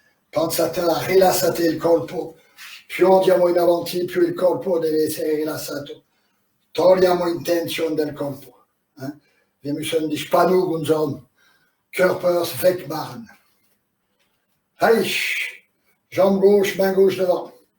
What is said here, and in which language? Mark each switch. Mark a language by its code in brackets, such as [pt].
[it] Pensate a rilassate il corpo. Più andiamo in avanti, più il corpo deve essere rilassato. Togliamo in tension del corpo. [de] Wir müssen die Spannung unserem Körpers wegmachen. [fr] Allez, jambe gauche, main gauche devant.